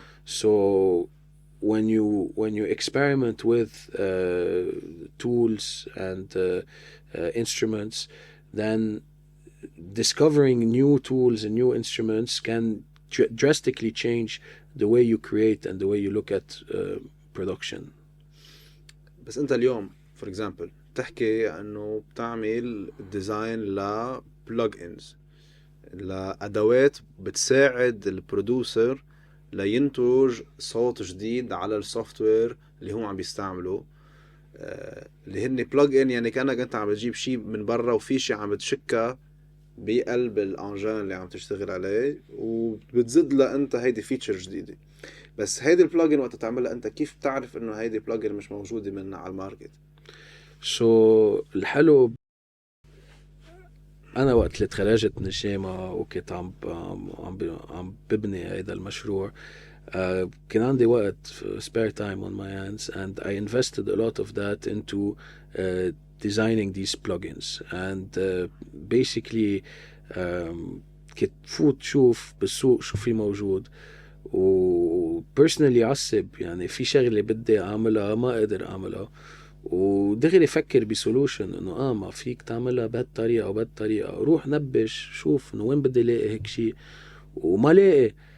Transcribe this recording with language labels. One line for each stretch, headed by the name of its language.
English: So when you experiment with tools and instruments, then discovering new tools and new instruments can drastically change the way you create and the way you look at production.
Arabic: بس أنت اليوم
English: for example
Arabic: تحكي أنه بتعمل ديزاين ل plugins، لأدوات بتساعد البرودوسر لينتج صوت جديد على السوفت وير اللي هم عم بيستعملوا، اللي هن بلج ان، يعني كأنك انت عم تجيب شيء من برا وفي شيء عم تشكه بقلب الانجان اللي عم تشتغل عليه وبتزيد له انت هيدي فيتشر جديده. بس هيدي البلجن وقت تعملها انت كيف تعرف انه هيدي بلجن مش موجوده من على الماركت؟ الحلو أنا وقت اللي تخرجت من الجامعة وكنت عم ببني هذا المشروع، كان عندي وقت
English: spare time on my hands, and I invested a lot of that into designing these plugins. And basically
Arabic: كنت فوت شوف بالسوق شو في موجود، و personally عصب يعني في شغلة بدي أعملها ما قادر أعملها، ودغري فكر بسولوشن انه ما فيك تعملها بهالطريقه او بهالطريقه، روح نبش شوف انه وين بدي الاقي هيك شيء وما لاقي.